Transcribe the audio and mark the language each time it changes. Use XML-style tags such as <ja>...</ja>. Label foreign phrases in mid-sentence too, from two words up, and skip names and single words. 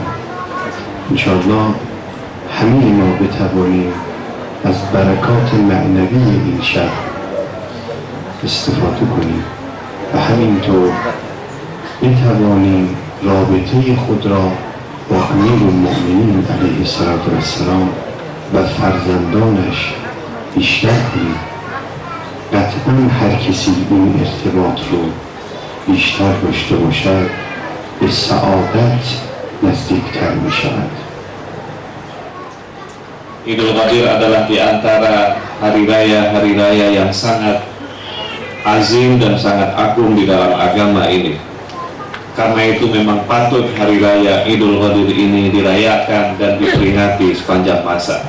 <fa>انشاءالله همه ما بتوانیم از برکات معنوی این شب استفاده کنیم و همینطور بتوانیم رابطه خود را با امیرالمؤمنین</fa> <ar>علیه السلام</ar> <fa>و فرزندانش بیشتر کنیم. قطعا هر کسی این ارتباط رو بیشتر داشته باشد به سعادت نزدیکتر می شود.</fa> <id>Idul Qadir adalah di antara hari raya yang sangat azim dan sangat agung di dalam agama ini. Karena itu memang patut hari raya Idul Qadir ini dirayakan dan diperingati sepanjang masa.</id>